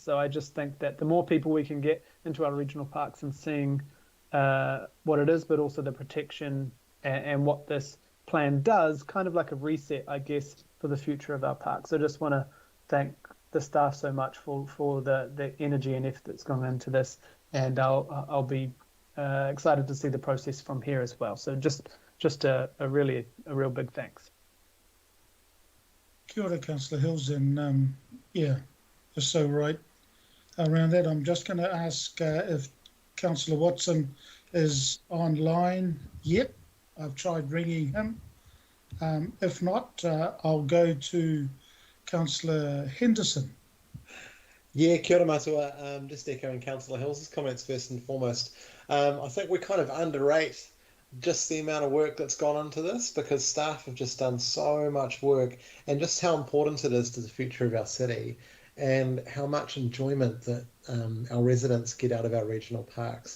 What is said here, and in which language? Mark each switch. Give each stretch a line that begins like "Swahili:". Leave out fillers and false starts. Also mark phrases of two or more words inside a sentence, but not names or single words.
English: So I just think that the more people we can get into our regional parks and seeing what it is, but also the protection and what this plan does, kind of like a reset, I guess, for the future of our parks. So I just want to thank the staff so much for the energy and effort that's gone into this, and I'll be excited to see the process from here as well. So just a real big thanks.
Māori: Kia ora,
English: Councillor Hills, and yeah, you're so right around that. I'm just going to ask if Councillor Watson is online yet. I've tried ringing him. If not, I'll go to Councillor Henderson. Yeah,
Māori: kia ora matua.
English: Just echoing Councillor Hills' comments first and foremost. I think we kind of underrate just the amount of work that's gone into this, because staff have just done so much work, and just how important it is to the future of our city, and how much enjoyment that our residents get out of our regional parks.